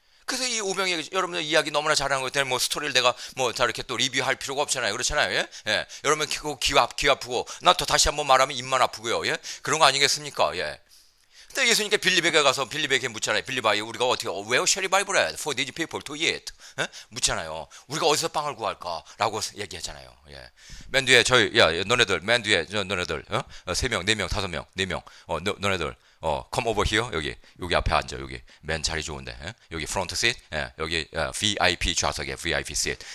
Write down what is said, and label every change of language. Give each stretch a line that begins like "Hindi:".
Korean: 그래서 이 오병이 여러분들 이야기 너무나 잘하는 것 때문에 뭐 스토리를 내가 뭐 다 이렇게 또 리뷰할 필요가 없잖아요. 그렇잖아요. 예? 예. 여러분 귀 아프고 나 또 다시 한번 말하면 입만 아프고요. 예? 그런 거 아니겠습니까? 예. 근데 예수님께 빌립에게 가서 빌립에게 묻잖아요. 빌립아, 우리가 어떻게
English: where shall we buy bread for these people to eat?
Korean: 예? 묻잖아요. 우리가 어디서 빵을 구할까라고 얘기하잖아요. 예. 맨 뒤에 너네들 맨 뒤에 너네들 3명, 4명, 5명, 4명. 너네들
English: come over here.
Korean: 여기 앞에 앉아. 여기 맨 자리 좋은데. 예? 여기
English: front seat.
Korean: 예. 여기 VIP 좌석에
English: VIP seat.